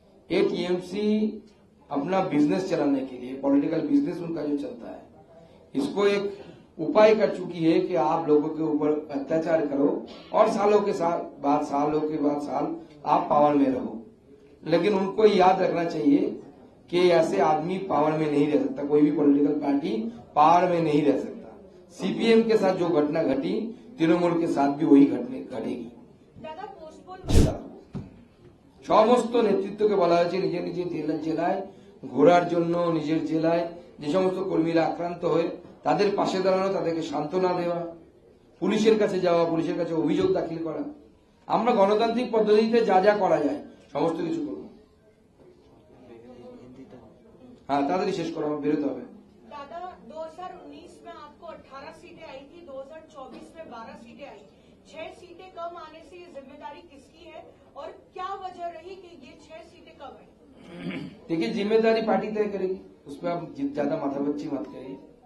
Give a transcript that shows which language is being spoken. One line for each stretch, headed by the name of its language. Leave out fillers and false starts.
Hindi: ये टीएमसी अपना बिजनेस चलाने के लिए, पॉलिटिकल बिजनेस उनका जो चलता है, इसको एक उपाय कर चुकी है कि आप लोगों के ऊपर अत्याचार करो और सालों के बाद साल आप पावर में रहो। लेकिन उनको याद रखना चाहिए कि ऐसे आदमी पावर में नहीं रह सकता, कोई भी पॉलिटिकल पार्टी पावर में नहीं रह सकता। सीपीएम के साथ जो घटना घटी, तृणमूल के साथ भी वही घटेगी।
Bangla: সমস্ত নেতৃত্বকে বলা হয়েছে নিজে নিজে জেলায় ঘোরার জন্য, নিজের জেলায় যে সমস্ত কর্মীরা আক্রান্ত হয়ে তাদের পাশে দাঁড়ানো, তাদেরকে সান্ত্বনা দেওয়া, পুলিশের কাছে যাওয়া, পুলিশের কাছে অভিযোগ দাখিল করা। আমরা গণতান্ত্রিক পদ্ধতিতে যা যা করা যায় সমস্ত কিছু করব। হ্যাঁ, তাড়াতাড়ি শেষ করো, আমার বেরোতে হবে।
Hindi: दादा 2019 में आपको 18 सीटें आई थी, 2024 में 12 सीटें आई, 6 सीटें कम आने से ये जिम्मेदारी किसकी है और क्या वजह रही कि ये 6 सीटें कम आई? देखिए, जिम्मेदारी पार्टी तय करेगी, उसमें आप ज्यादा माथापच्ची मत करिए।